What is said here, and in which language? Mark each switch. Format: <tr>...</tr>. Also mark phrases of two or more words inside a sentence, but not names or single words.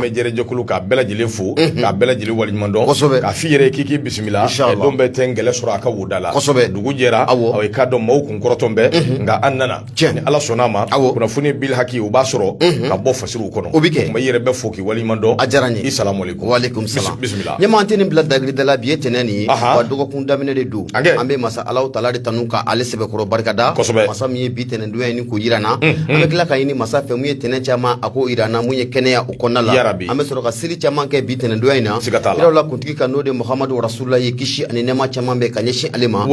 <bm>Lamɛnjɛrɛjɛkulu k'a bɛɛ lajɛlen fo. K'a bɛɛ lajɛlen waleɲuman dɔn. Kosɛbɛ. K'a f'i yɛrɛ k'i k'i bisimila.</bm> <ar>إن شاء الله.</ar> <bm>Don bɛɛ tɛ ngɛlɛ sɔrɔ a ka woda la. Kosɛbɛ. Dugu jɛra. Awɔ. Aw k'a dɔn maaw kun kɔrɔtɔn bɛɛ. Nka an nana. Tiɲɛ. Ni Ala sɔnn'a ma. Awɔ. Kunnafoni</bm> <ar>بالحق</ar> <bm>o b'a sɔrɔ. Ka bɔ fasiriw kɔnɔ. O bi kɛ. O kuma i yɛrɛ bɛ fo k'i waleɲuman dɔn. A diyara n ye. I</bm> <ar>سلام عليكم. وعليكم السلام. بسم الله.</ar> <bm>Ɲɛma an tɛ nin bila dagirida la bi ye tɛnɛ nin ye. Wa dɔgɔkun daminɛ de don. An bɛ masa Alahu Taala de tanu ka ale sɛbɛkɔrɔ barikada. Kosɛbɛ. Masa min ye bi tɛnɛndonya ni k'o yira n na. An bɛ tila ka ɲini masa fɛ mun ye tɛnɛ caman a k'o yira n na mun ye kɛnɛya o kɔnɔna la.</bm> <ar>يا ربي.</ar> <bm>An bɛ sɔrɔ ka seli caman kɛ bi tɛnɛndonya in na. Siga t'a la. Yɔrɔ la kuntigi ka n'o de Muhamadu Rasulula ye kisi ani nɛɛma caman bɛ ka ɲɛsin ale ma.</bm>